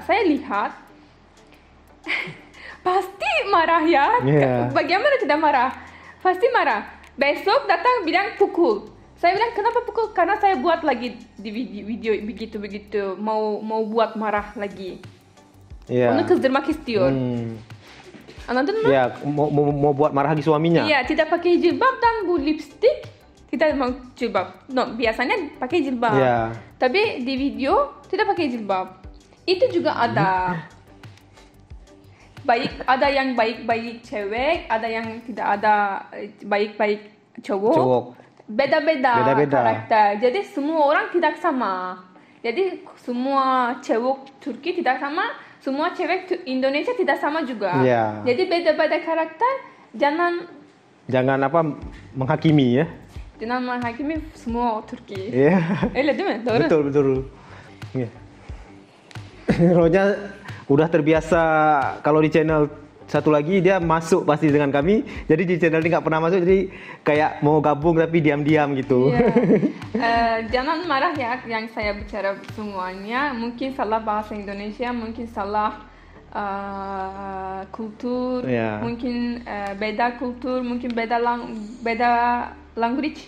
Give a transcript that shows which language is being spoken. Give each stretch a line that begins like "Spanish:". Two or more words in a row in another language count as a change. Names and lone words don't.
Indonesian: Saya lihat pasti marah ya. Bagaimana tidak marah? Pasti marah. Besok datang bilang pukul. Saya bilang kenapa pukul? Karena saya buat lagi di video begitu mau buat marah lagi.
Turkish: Onu kızdırmak istiyor. Anladın mı?
Indonesian: Ya, mau buat marah lagi suaminya. Iya, tidak pakai jilbab dan bu lipstick. Tidak mau jilbab. No, biasanya pakai jilbab.
English: Yeah.
Indonesian: Tapi di video tidak pakai jilbab. Itu juga ada. Ada yang baik-baik cewek, ada yang tidak ada baik-baik cowok. Beda-beda karakter. Jadi semua orang tidak sama. Jadi semua cewek Turki tidak sama. Semua cewek Indonesia tidak sama juga.
English: Yeah.
Indonesian: Jadi beda-beda karakter. Jangan menghakimi ya. Jangan menghakimi semua Turki. Iya.
Turkish: Değil mi? Doğru.
Indonesian: Betul. Yeah. Rohnya udah terbiasa kalau di channel satu lagi dia masuk pasti dengan kami. Jadi di channel ini nggak pernah masuk, jadi kayak mau gabung tapi diam-diam gitu.
English: Yeah.
Indonesian: Jangan marah ya yang saya bicara semuanya. Mungkin salah bahasa Indonesia, mungkin salah kultur, mungkin beda kultur, mungkin beda language.